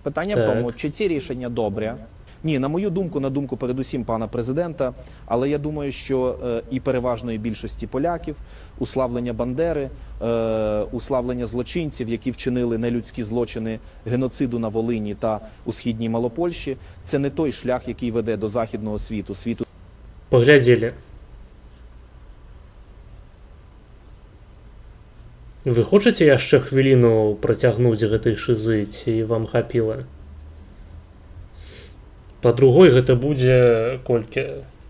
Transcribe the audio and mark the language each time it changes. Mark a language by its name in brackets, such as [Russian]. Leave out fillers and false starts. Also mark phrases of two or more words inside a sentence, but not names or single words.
[Ukrainian] Питання в тому, чи ці рішення добрі. Ні, на мою думку, на думку передусім пана президента, але я думаю, що і переважної більшості поляків, уславлення Бандери, уславлення злочинців, які вчинили нелюдські злочини геноциду на Волині та у східній Малопольщі, це не той шлях, який веде до західного світу. [Russian] Поглядели. [Belarusian] Вы хочаце яшчэ хвіліну працягнуць гэтай шызы, ці вам хапіла? Па-другой, гэта будзе колькі?